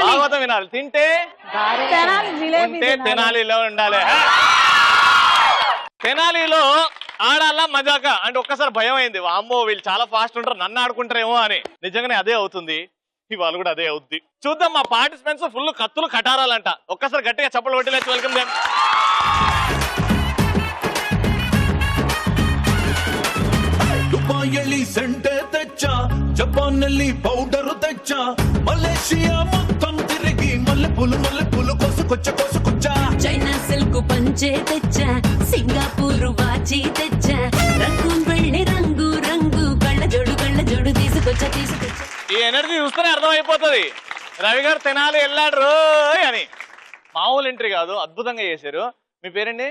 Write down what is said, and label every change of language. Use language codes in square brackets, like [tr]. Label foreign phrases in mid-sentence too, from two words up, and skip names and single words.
[te] భాగవతం వినాలి, తింటే ఉంటే తెనాలిలో ఉండాలి. తెనాలిలో ఆడాలా మజాక అంటే ఒక్కసారి భయం అయింది. అమ్మో వీళ్ళు చాలా ఫాస్ట్ ఉంటారు, నన్ను ఆడుకుంటారేమో అని. నిజంగానే అదే అవుతుంది, ఇవాళ కూడా అదే అవుద్ది. చూద్దాం. మా పార్టిసిపెంట్స్ ఫుల్ కత్తులు కటారాలంట. ఒక్కసారి గట్టిగా చప్పలు కొట్టి లేచి [en] welcome them. [te] దుబాయల్లి సెంటే తెచ్చ, జపాన్నల్లి పౌడరు తెచ్చ, మలేషియా మొత్తం తిరుగి మల్లె పులు కొసకొచ్చ. చైనా సిల్క్ పంచే తెచ్చా, సింగపూర్ వాచి తెచ్చా, రంగు వెళ్ళి రంగు రంగు కళ్ళ జోడు తీసుకొచ్చా. ఈ ఎనర్జీ చూస్తేనే అర్థమైపోతుంది రవి గారు తెనాలి వెళ్ళాడు రోయ్ అని. మామూలు ఎంట్రీ కాదు, అద్భుతంగా చేశారు. మీ పేరండి?